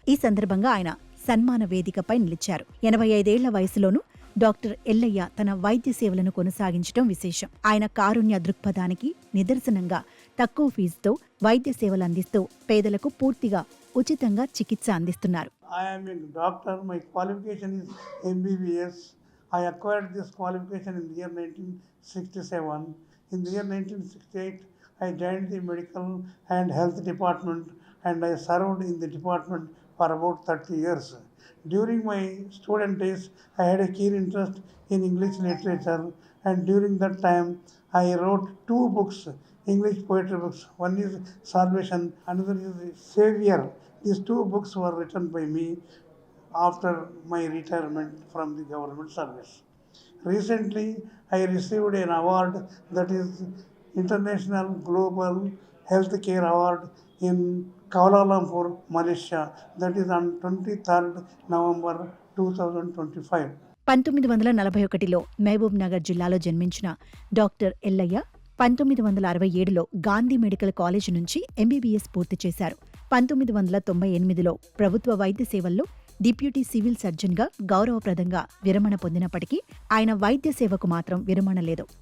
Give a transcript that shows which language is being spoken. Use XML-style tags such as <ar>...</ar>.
<te>ఈ సందర్భంగా ఆయన సన్మాన వేదికపై నిలిచారు. 85 ఏళ్ల వయసులోనూ డాక్టర్ ఎల్లయ్య తన వైద్య సేవలను కొనసాగించడం విశేషం. ఆయన కారుణ్య దృక్పథానికి నిదర్శనంగా తక్కువ ఫీజుతో వైద్య సేవలు అందిస్తూ పేదలకు పూర్తిగా ఉచితంగా చికిత్స అందిస్తున్నారు.</te> <en>I am a doctor. My qualification is MBBS. I acquired this qualification in the year 1967. In the year 1968, I joined the medical and health department and I served in the department for about 30 years. During my student days, I had a keen interest in English literature, and during that time, I wrote 2 books, English poetry books. One is Salvation, another is Savior. These 2 books were written by me after my retirement from the government service. Recently, I received an award that is International Global Health Care Award in Kuala Lumpur, Malaysia. That is on 23rd November 2025.</en> <te>1941లో Mahabub Nagar జిల్లాలో జన్మించిన doctor Ellaiah 1967లో Gandhi medical college నుంచి MBBS పూర్తి చేశారు. 1998లో ప్రభుత్వ వైద్య సేవల్లో deputy civil సర్జన్గా గౌరవప్రదంగా విరమణ పొందినప్పటికీ ఆయన వైద్య సేవకు మాత్రం విరమణ లేదు.</te>